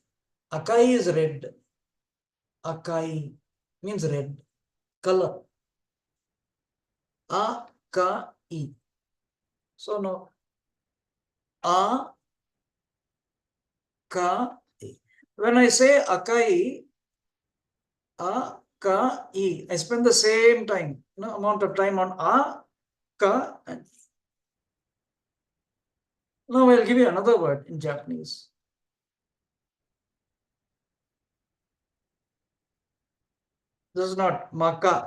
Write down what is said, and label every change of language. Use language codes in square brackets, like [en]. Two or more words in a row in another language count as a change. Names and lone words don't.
[en] Akai is red. Akai means red. Color. Akai. So no. Akai. When I say akai, akai, I spend the same time, amount of time on a, ka, and now I'll give you another word in Japanese. This is not maka.